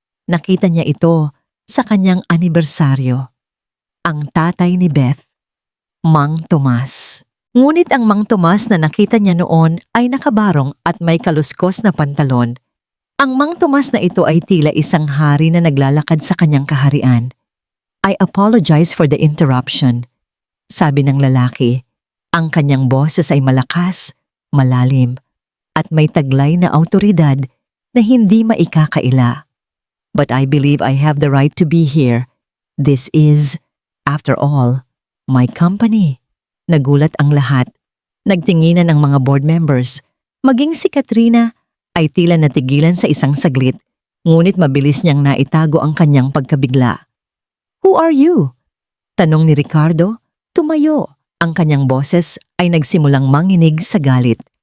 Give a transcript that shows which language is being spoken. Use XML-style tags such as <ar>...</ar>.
<tl>Nakita niya ito sa kanyang anibersaryo. Ang tatay ni Beth, Mang Tomas. Ngunit ang Mang Tomas na nakita niya noon ay nakabarong at may kaluskos na pantalon. Ang Mang Tomas na ito ay tila isang hari na naglalakad sa kanyang kaharian.</tl> <en>I apologize for the interruption.</en> <tl>Sabi ng lalaki, ang kanyang boses ay malakas, malalim, at may taglay na awtoridad na hindi maikakaila.</tl> <en>But I believe I have the right to be here. This is, after all, my company.</en> <tl>Nagulat ang lahat. Nagtinginan ang mga board members. Maging si Katrina ay tila natigilan sa isang saglit, ngunit mabilis niyang naitago ang kanyang pagkabigla.</tl> <en>Who are you?</en> <tl>Tanong ni Ricardo. Tumayo. Ang kanyang boses ay nagsimulang manginig sa galit.</tl>